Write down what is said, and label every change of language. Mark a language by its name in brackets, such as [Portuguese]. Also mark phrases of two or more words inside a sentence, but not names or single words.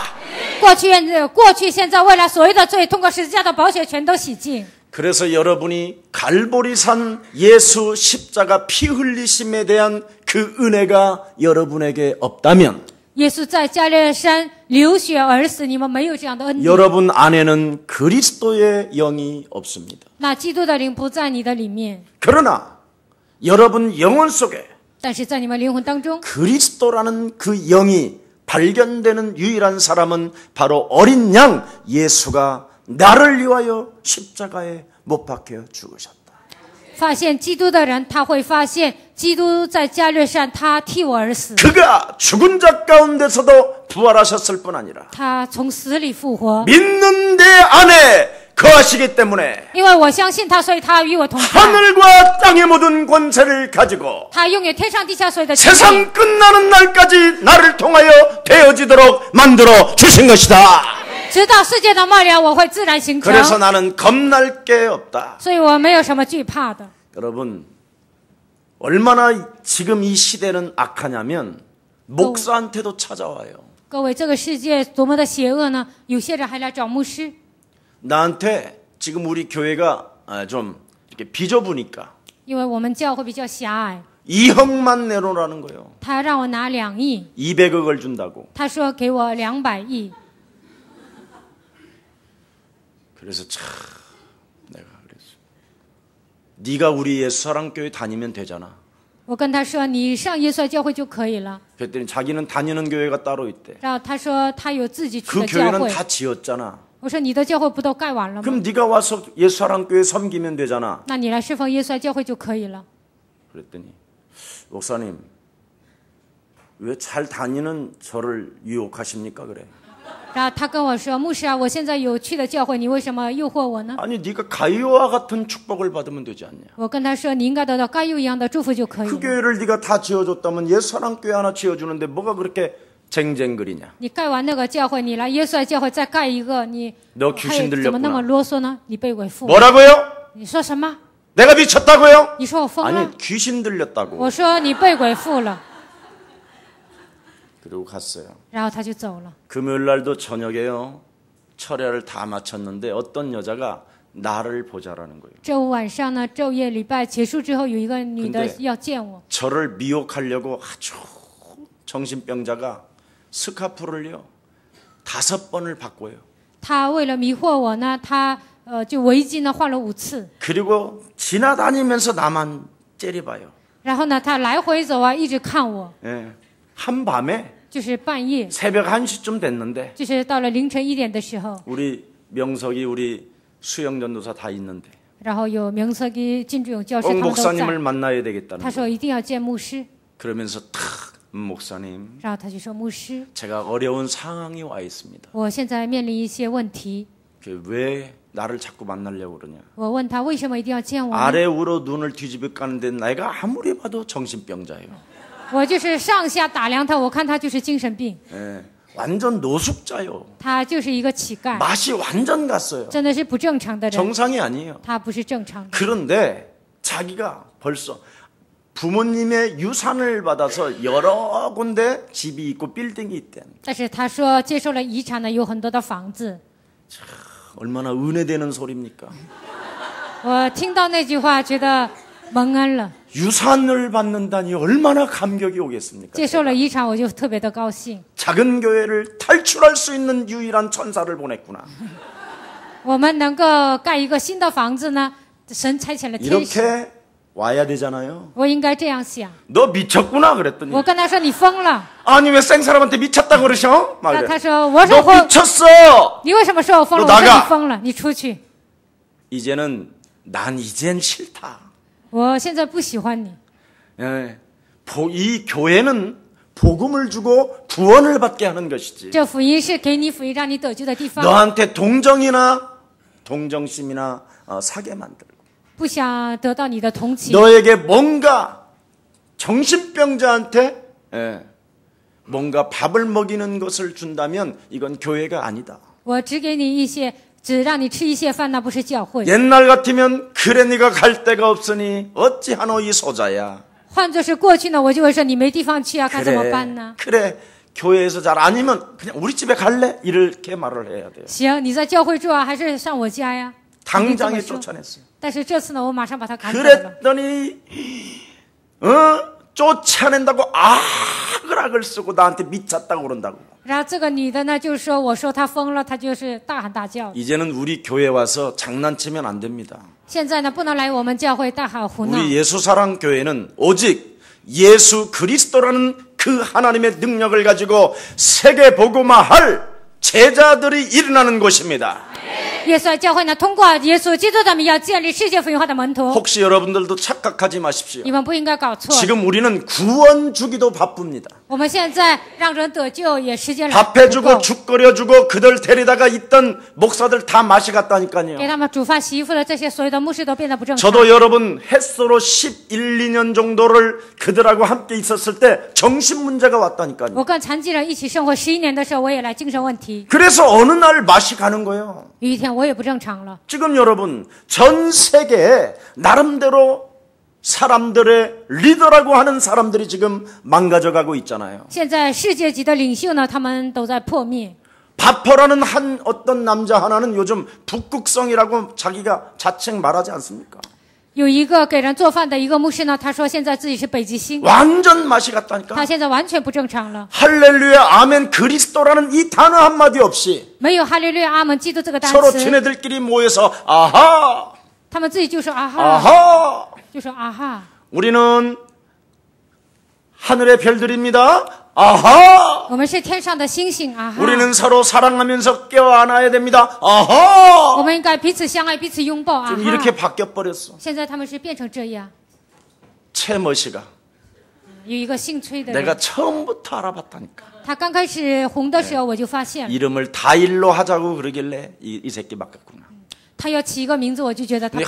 [Chinese] 过去、现在、未来所有的罪，通过十字架的宝血全都洗净。 [Korean] 그래서 여러분이 갈보리산 예수 십자가 피 흘리심에 대한 그 은혜가 여러분에게 없다면 [Chinese] 耶稣在加略山流血而死，你们没有这样的恩典。 [Korean] 여러분 안에는 그리스도의 영이 없습니다. [Chinese] 那基督的灵不在你的里面， [Korean] 그러나 여러분 영혼 속에 [Chinese] 但是在你们灵魂当中， [Korean] 그리스도라는 그 영이 발견되는 유일한 사람은 바로 어린 양 예수가 나를 위하여 십자가에 못 박혀 죽으셨다. [Chinese] 发现基督的人，他会发现基督在加略山，他替我而死， [Korean] 그가 죽은 자 가운데서도 부활하셨을 뿐 아니라 [Chinese] 他从死里复活。 [Korean] 믿는 내 안에 거하시기 때문에 [Chinese] 因为我相信他，所以他与我同在。 [Korean] 하늘과 땅의 모든 권세를 가지고 [Chinese] 他拥有天上地下所有的权利， [Korean] 세상 끝나는 날까지 나를 통하여 되어지도록 만들어 주신 것이다. [Chinese] 直到世界的末了，我会自然形成。 [Korean] 그래서 나는 겁날 게 없다. [Chinese] 所以我没有什么惧怕的。 [Korean] 여러분, 얼마나 지금 이 시대는 악하냐면 목사한테도 찾아와요. [Chinese] 各位，这个世界多么的邪恶呢？有些人还来找牧师。 [Korean] 나한테 지금 우리 교회가 좀 이렇게 비좁으니까 [Chinese] 因为我们教会比较狭隘， [Korean] 2억만 내놓으라는 거예요. [Chinese] 他让我拿2亿， [Korean] 200억을 준다고. [Chinese] 他说给我200亿。 [Korean] 그래서 참 내가 그랬어. 네가 우리 예수사랑교회 다니면 되잖아. [Chinese] 我跟他说你上耶稣教会就可以了。 [Korean] 그랬더니 자기는 다니는 교회가 따로 있대. [Chinese] 然后他说他有自己去 [Korean] 그 [Chinese] 的教 [Korean] 교회는 [Chinese] 会。 [Korean] 다 지었잖아. [Chinese] 我说你的教会不都盖完了吗？ [Korean] 그럼 네가 와서 예수사랑교회 섬기면 되잖아. [Chinese] 那你来侍奉耶稣教会就可以了。 [Korean] 그랬더니 목사님 왜 잘 다니는 저를 유혹하십니까? 그래. [Chinese] 然后他跟我说牧师啊，我现在有去的教会，你为什么诱惑我呢？ [Korean] 아니 네가 가이오와 같은 축복을 받으면 되지 않냐? [Chinese] 我跟他说你应该得到该有一样的祝福就可以 [Korean] 그 [Chinese] 了。 [Korean] 교회를 네가 다 지어줬다면 예수사랑교회 하나 지어주는데 뭐가 그렇게 쟁쟁거리냐? [Chinese] 你盖完那个教会，你来耶稣教会再盖一个，你 [Korean] 너 [Chinese] 还 [Korean] 귀신 [Chinese] 怎么那么 [Korean] 들렸구나. [Chinese] 啰嗦呢？你被鬼附？ [Korean] 뭐라고요? [Chinese] 你说什么？ [Korean] 내가 미쳤다고요? [Chinese] 你说我疯了？ [Korean] 아니 귀신 들렸다고. [Chinese] 我说你被鬼附了， [Korean] 그리고 갔어요. [Chinese] 然后他就走了。 [Korean] 금요일 날도 저녁에요. 철야를 다 마쳤는데 어떤 여자가 나를 보자라는 거예요. [Chinese] 周五晚上呢，昼夜礼拜结束之后，有一个女的 [Korean] 근데 [Chinese] 要见我， [Korean] 저를 미혹하려고 아주 정신병자가 스카프를요 5번을 바꿔요. [Chinese] 她为了迷惑我呢，她就围巾呢换了5次， [Korean] 그리고 지나다니면서 나만 째려봐요. [Chinese] 然后呢，她来回走啊，一直看我， [Korean] 예. 한밤에 [Chinese] 就是半夜， [Korean] 새벽 1시쯤 됐는데 [Chinese] 就是到了凌晨1点的时候， [Korean] 우리 명석이 우리 수영 전도사 다 있는데 [Chinese] 然后有明色给金志勇教师 [Korean] 꼭 [Chinese] 他们都 [Korean] 목사님을 [Chinese] 在， [Korean] 만나야 되겠다는 [Chinese] 他说 [Korean] 거예요. [Chinese] 一定要见牧师， [Korean] 그러면서 탁 목사님 [Chinese] 然后他就说牧师， [Korean] 제가 어려운 상황이 와 있습니다. [Chinese] 我现在面临一些问题， [Korean] 왜 나를 자꾸 만나려고 그러냐. [Chinese] 我问他为什么一定要见我呢？ [Korean] 아래 우로 눈을 뒤집어 까는데 내가 아무리 봐도 정신병자예요. [Chinese] 我就是上下打量他，我看他就是精神病， [Korean] 예, 완전 노숙자요. [Chinese] 他就是一个乞丐， [Korean] 맛이 완전 갔어요. [Chinese] 真的是不正常的人， [Korean] 정상이 아니에요. [Chinese] 他不是正常的。 [Korean] 그런데 자기가 벌써 부모님의 유산을 받아서 여러 군데 집이 있고 빌딩이 있대. [Chinese] 但是他说接受了遗产呢，有很多的房子。 [Korean] 얼마나 은혜되는 소리입니까? [Chinese] 我听到那句话，觉得蒙恩了。 [Korean] 유산을 받는다니 얼마나 감격이 오겠습니까? [Chinese] 接受了遗产，我就特别的高兴。 [Korean] 작은 교회를 탈출할 수 있는 유일한 천사를 보냈구나. [Chinese] 我们能够盖一个新的房子呢，神差遣了天使。 [Korean] 이렇게 와야 되잖아요. [Chinese] 我应该这样想。 [Korean] 너 미쳤구나 그랬더니 [Chinese] 我跟他说你疯了， [Korean] 아니 왜 생사람한테 미쳤다고 그러셔? 막 [Chinese] 他 [Korean] 이래. [Chinese] 说我说 [Korean] 너 [Chinese] 我， [Korean] 미쳤어. [Chinese] 你为什么说我疯了？ [Korean] 너 [Chinese] 我说 [Korean] 나가 [Chinese] 你疯了，你出去。 [Korean] 이제는 난 이젠 싫다. [Chinese] 我现在不喜欢你。 [Korean] 예, 이 교회는 복음을 주고 구원을 받게 하는 것이지. [Chinese] 这福音是给你福音让你得救的地方， [Korean] 너한테 동정이나 동정심이나 사게 만들고 [Chinese] 不想得到你的同情。 [Korean] 너에게 뭔가 정신병자한테 뭔가 밥을 먹이는 것을 준다면 이건 교회가 아니다. [Chinese] 我只给你一些，只让你吃一些饭，那不是教会。 [Korean] 옛날 같으면 그래 네가 갈 데가 없으니 어찌하노 이 소자야. [Chinese] 换作是过去呢，我就会说你没地方去啊，该怎么办呢？ [Korean] 그래 교회에서 잘 아니면 그냥 우리 집에 갈래? 이렇게 말을 해야 돼요. [Chinese] 行，你在教会住啊，还是上我家呀？ [Korean] 당장에 쫓아냈어요. [Chinese] 但是这次呢，我马上把他赶走了。 [Korean] 그랬더니 쫓아낸다고 악을 쓰고 나한테 미쳤다고 그런다고. [Chinese] 然后这个女的呢，就是说我说她疯了，她就是大喊大叫。 [Korean] 이제는 우리 교회 와서 장난치면 안 됩니다. [Chinese] 现在呢，不能来我们教会大喊胡闹。 [Korean] 우리 예수사랑 교회는 오직 예수 그리스도라는 그 하나님의 능력을 가지고 세계 복음화할 제자들이 일어나는 곳입니다. [Chinese] 耶稣教会呢，通过耶稣基督的名要建立世界福音化的门徒。 [Korean] 혹시 여러분들도 착각하지 마십시오. [Chinese] 你们不应该搞错。 [Korean] 지금 우리는 구원 주기도 바쁩니다. [Chinese] 我们现在让人得救也时间 [Korean] 밥 [Chinese] 不 [Korean] 해주고 [Chinese] 够， [Korean] 죽 끓여주고 그들 데리다가 있던 목사들 다 맛이 [Chinese] 给 [Korean] 갔다니까요. [Chinese] 他们煮饭洗衣服的这些所有的牧师都变得不正常。 [Korean] 저도 여러분 햇소로 11, 2년 정도를 그들하고 함께 있었을 때 정신 문제가 왔다니까요. [Chinese] 我跟残疾人一起生活11年的时候，我也来精神问题。 [Korean] 그래서 어느 날 맛이 가는 거예요. [Chinese] 有一天我也不正常了。 [Korean] 지금 여러분 전 세계에 나름대로 사람들의 리더라고 하는 사람들이 지금 망가져가고 있잖아요. [Chinese] 现在世界级的领袖呢，他们都在破灭。 [Korean] 바퍼라는 한 어떤 남자 하나는 요즘 북극성이라고 자기가 자책 말하지 않습니까? [Chinese] 有一个给人做饭的一个牧师呢，他说现在自己是北极星， [Korean] 완전 맛이 갔다니까. [Chinese] 他现在完全不正常了， [Korean] 할렐루야 아멘 그리스도라는 이 단어 한마디 없이 [Chinese] 没有哈利路亚阿门基督这个单 [Korean] 서로 [Chinese] 词， [Korean] 지네들끼리 모여서 아하 [Chinese] 他们自己就说啊哈， 아하 就说啊哈， [Korean] 우리는 하늘의 별들입니다. 아하 [Chinese] 我们是天上的星星啊哈， [Korean] 우리는 서로 사랑하면서 껴안아야 됩니다. [Chinese] 我 아하 们应该彼此相爱，彼此拥抱啊 [Korean] 지금 이렇게 [Chinese] 哈。 [Korean] 바뀌어버렸어. [Chinese] 现在他们是变成这样， [Korean] 최머시가 [Chinese] 有一个姓崔的 [Korean] 내가 [Chinese] 人， [Korean] 처음부터 알아봤다니까. [Chinese] 他刚开始红的时候我就发现了， [Korean] 이름을 다일로 하자고 그러길래 이 새끼 바꿨구나. [Chinese] 他要起一个名字，我就觉得他